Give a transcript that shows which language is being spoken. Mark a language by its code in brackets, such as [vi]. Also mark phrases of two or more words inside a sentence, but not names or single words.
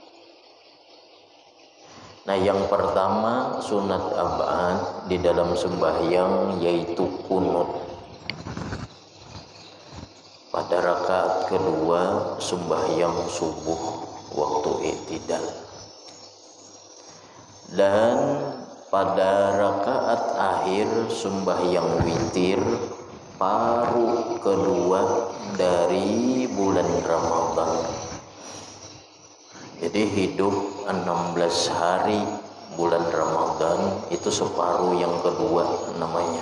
[id] Nah, yang pertama sunat ab'ad di dalam sembahyang yaitu qunut pada rakaat kedua sembahyang subuh waktu i'tidal, dan pada rakaat akhir sembahyang witir paruh kedua dari bulan Ramadan. Jadi hidup 16 hari bulan Ramadan, itu separuh yang kedua namanya.